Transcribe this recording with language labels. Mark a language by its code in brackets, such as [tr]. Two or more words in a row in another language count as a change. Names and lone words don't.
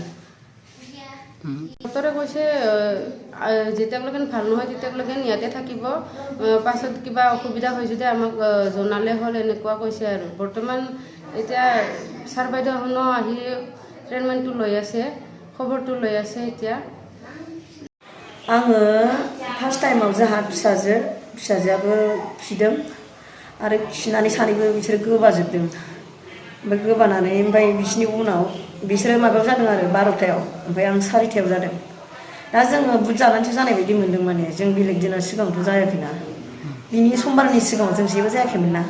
[as] ডক্টৰে কৈছে যেতিয়ালৈকে ভাল নহয় তেতিয়ালৈকে ইয়াতে থাকিব, পাছত কিবা অসুবিধা হয় যদি আমাক জনালে হ'ল এনেকুৱা কৈছে আৰু। বৰ্তমান এতিয়া ছাৰ বাইদেউহঁতো আহি ট্ৰিটমেণ্টটো লৈ আছে, খবৰটো লৈ আছে এতিয়া। [brx] आङो फार्स्ट टाइमाव जोंहा फिसाजोआबो खिदों आरो खिनानै सानैबो बिसोरो गोबाजोबदों। ओमफ्राय गोबानानै बिसिनि उनाव बिसोरो माबायाव जादों आरो 12टायाव, ओमफ्राय आं 4टायाव जादों। दा जोङो बुट जानानैसो जानाय बायदि मोन्दों माने, जों बेलेग दिनाव सिगाङावथ' जायाखैना, बिनि समबारनि सिगाङाव जों जेबो जायाखैमोन ना।